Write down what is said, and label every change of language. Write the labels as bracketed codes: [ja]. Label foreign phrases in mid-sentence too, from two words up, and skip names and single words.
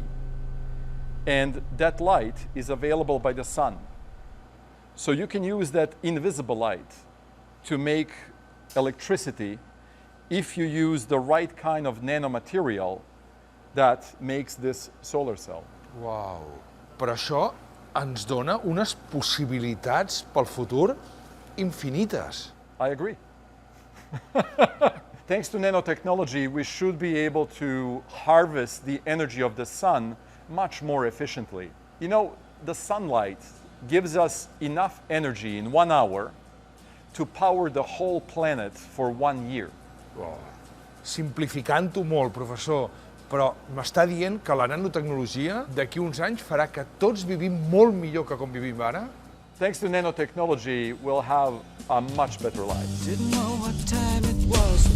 [en] And that light is available by the sun. So you can use that invisible light to make electricity if you use the right kind of nanomaterial that makes this solar cell. Wow. [ca] Però això ens dona unes possibilitats pel futur infinites. [en] I agree. Thanks to nanotechnology, we should be able to harvest the energy of the sun much more efficiently. You know, the sunlight gives us enough energy in 1 hour to power the whole planet for 1 year. [ca] Simplificant-ho molt, professor, però m'està dient que la nanotecnologia d'aquí uns anys farà que tots vivim molt millor que com vivim ara? [en] Thanks to nanotechnology, we'll have a much better life. Didn't know what time it was.